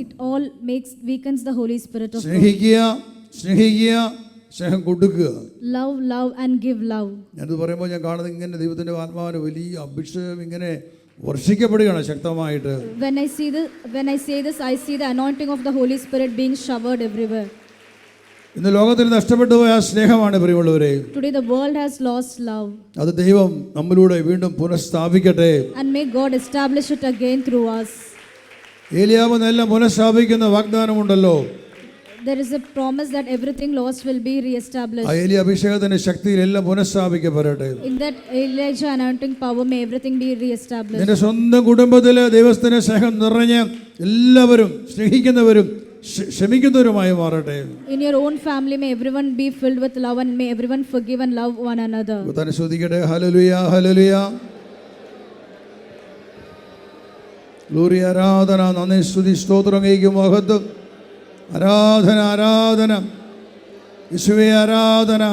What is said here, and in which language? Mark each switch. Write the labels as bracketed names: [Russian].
[English] it all weakens the Holy Spirit of God. [Malayalam] സ്നേഹിക്കുക, സ്നേഹം കൊടുക്കുക. [English] Love and give love. [Malayalam] ഞാനിത് പറയുമ്പോൾ ഞാൻ കാണുന്നത് ഇങ്ങനെ ദൈവത്തിന്റെ ആത്മാവിന് വലിയ അഭിഷേകം ഇങ്ങനെ വർഷിക്കപ്പെടുകയാണ് ശക്തമായിട്ട്. [English] When I say this, I see the anointing of the Holy Spirit being showered everywhere. [Malayalam] ഇന്ന് ലോകത്തിൽ നഷ്ടപ്പെട്ടു പോയ ആ സ്നേഹമാണ് പ്രിയമുള്ളവരെ. [English] Today the world has lost love. [Malayalam] അത് ദൈവം നമ്മളിലൂടെ വീണ്ടും പുനഃസ്ഥാപിക്കട്ടെ. [English] And may God establish it again through us. [Malayalam] ഏലിയാവ് എല്ലാം പുനഃസ്ഥാപിക്കുന്ന വാഗ്ദാനമുണ്ടല്ലോ. [English] There is a promise that everything lost will be re-established. [Malayalam] ആ ഏലിയ അഭിഷേകത്തിന്റെ ശക്തിയിൽ എല്ലാം പുനഃസ്ഥാപിക്കപ്പെടട്ടെ. [English] In that Elijah anointing power, may everything be re-established. [Malayalam] നിന്റെ സ്വന്തം കുടുംബത്തിലെ ദൈവത്തിന്റെ സ്നേഹം നിറഞ്ഞ് എല്ലാവരും സ്നേഹിക്കുന്നവരും ക്ഷമിക്കുന്നവരുമായി മാറട്ടെ. [English] In your own family, may everyone be filled with love and may everyone forgive and love one another. [Malayalam] തന്നെ ശ്രദ്ധിക്കട്ടെ. ഹല്ലേലൂയ, ഹല്ലേലൂയ, ഗ്ലോറി, ആരാധന, നന്ദി, സ്തുതി, സ്തോത്രം, മഹത്വം, ആരാധന, യേശുവേ ആരാധന.